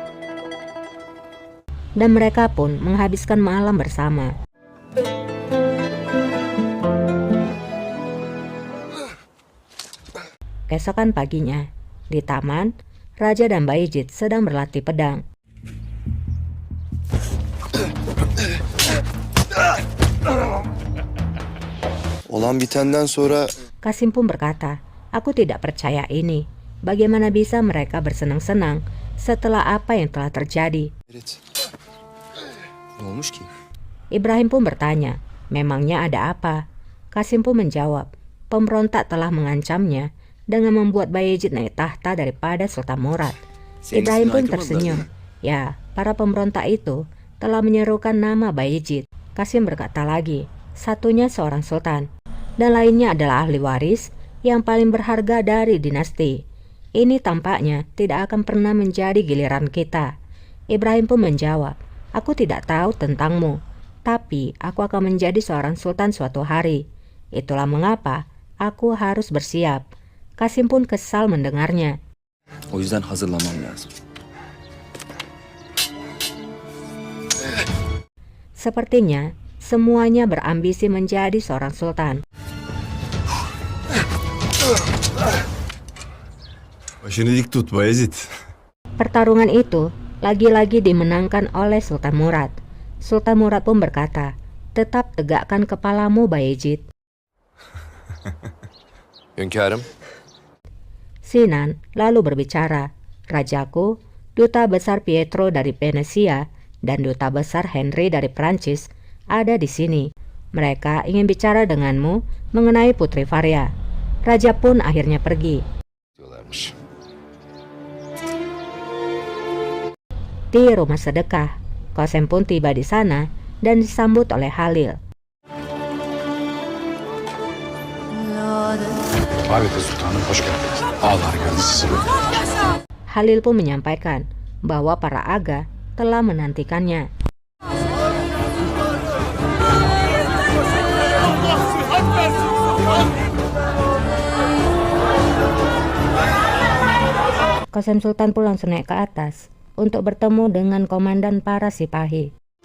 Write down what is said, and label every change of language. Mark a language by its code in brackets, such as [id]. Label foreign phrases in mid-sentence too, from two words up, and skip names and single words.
[id] Dan mereka pun menghabiskan malam bersama. Keesokan paginya, di taman, Raja dan Bayezid sedang berlatih pedang. [tr] Olan bitenden sonra [id] Qasim pun berkata, aku tidak percaya ini. Bagaimana bisa mereka bersenang-senang setelah apa yang telah terjadi? [tr] Ferit. Ne olmuş ki? [id] Ibrahim pun bertanya, memangnya ada apa? Qasim pun menjawab, pemberontak telah mengancamnya dengan membuat Bayezid naik tahta daripada Sultan Murad. Ibrahim pun tersenyum. Ya, para pemberontak itu telah menyerukan nama Bayezid. Qasim berkata lagi, satunya seorang sultan, dan lainnya adalah ahli waris yang paling berharga dari dinasti. Ini tampaknya tidak akan pernah menjadi giliran kita. Ibrahim pun menjawab, aku tidak tahu tentangmu, tapi aku akan menjadi seorang sultan suatu hari. Itulah mengapa aku harus bersiap. Qasim pun kesal mendengarnya. [tr] O yüzden hazırlamam lazım. [id] Sepertinya semuanya berambisi menjadi seorang sultan. [tr] Başını dik tut Bayezid. [id] Pertarungan itu lagi-lagi dimenangkan oleh Sultan Murad. Sultan Murad pun berkata, tetap tegakkan kepalamu Bayezid. [tr] Hünkârım. [id] Sinan lalu berbicara, rajaku, Duta Besar Pietro dari Venesia dan Duta Besar Henry dari Prancis ada di sini. Mereka ingin bicara denganmu mengenai Putri Varia. Raja pun akhirnya pergi. Di rumah sedekah, Qasem pun tiba di sana dan disambut oleh Halil. [tr] Valide Sultanım hoş geldiniz. Ağlar geldi sizi bekliyoruz. [id] Halil pun menyampaikan bahwa para aga telah menantikannya. Qasem Sultan pun langsung naik ke atas untuk bertemu dengan komandan para sipahi.